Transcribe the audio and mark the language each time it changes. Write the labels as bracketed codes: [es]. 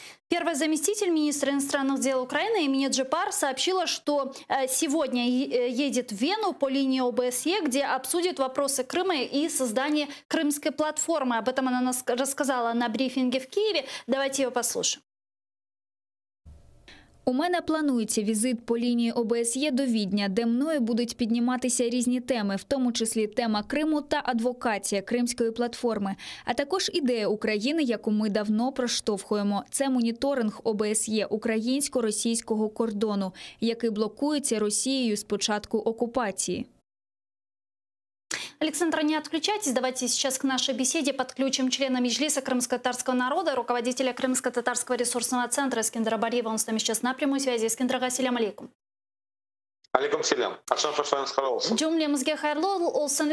[ru] Первый заместитель министра иностранных дел Украины Эмине Джипар сообщила, что сегодня едет в Вену по линии ОБСЕ, где обсудит вопросы Крыма и создание крымской платформы. Об этом она рассказала на брифинге в Киеве. Давайте ее послушаем. [uk] У мене планується візит по лінії ОБСЄ до Відня, де мною будуть підніматися різні теми, в тому числі тема Криму та адвокація Кримської платформи, а також ідея України, яку ми давно проштовхуємо. Це моніторинг ОБСЄ українсько-російського кордону, який блокується Росією з початку окупації. [ru] Александра, не отключайтесь. Давайте сейчас к нашей беседе подключим члена Меджлиса крымско-татарского народа, руководителя Крымско-татарского ресурсного центра Эскендера Бариева. Он с нами сейчас на прямой связи. Эскендер, [ar] ассаляму алейкум. Алейкум салям. [crh] Джумле Мазге хайрлу олсан.